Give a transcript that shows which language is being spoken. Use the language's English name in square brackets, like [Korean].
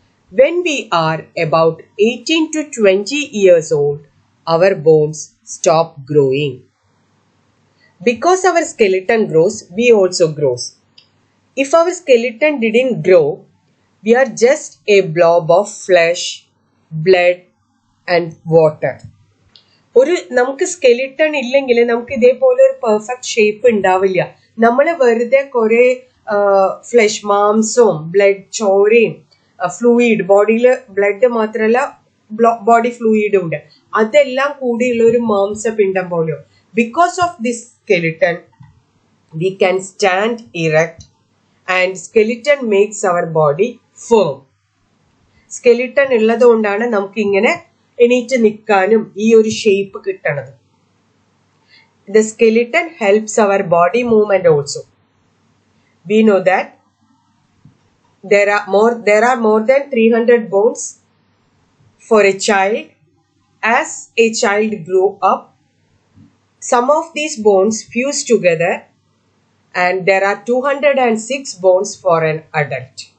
[English] When we are about 18 to 20 years old, our bones stop growing. Because our skeleton grows, we also grow. If our skeleton didn't grow, we are just a blob of flesh, blood and water. [Malayalam] നമുക്ക് skeleton ഇല്ലെങ്കിൽ നമുക്ക് ഇതേപോലെ ഒരു perfect shape ഉണ്ടാവില്ല. നമ്മൾ വെറുതെ കുറെ flush മാംസവും ബ്ലഡ് ചോരയും ഫ്ലൂയിഡ് ബോഡിയിൽ ബ്ലഡ് മാത്രമല്ല ബോഡി ഫ്ലൂയിഡും ഉണ്ട്, അതെല്ലാം കൂടിയുള്ള ഒരു മാംസപിണ്ഡം പോലെയോ. [English] Because of this skeleton we can stand erect and skeleton makes our body firm. [Malayalam] Skeleton ഉള്ളത് കൊണ്ടാണ് നമുക്ക് ഇങ്ങനെ എണീറ്റ് നിൽക്കാനും ഈ ഒരു ഷേപ്പ് കിട്ടണത്. [English] The skeleton helps our body movement also. We know that there are more than 300 bones for a child. As a child grow up, some of these bones fuse together and there are 206 bones for an adult.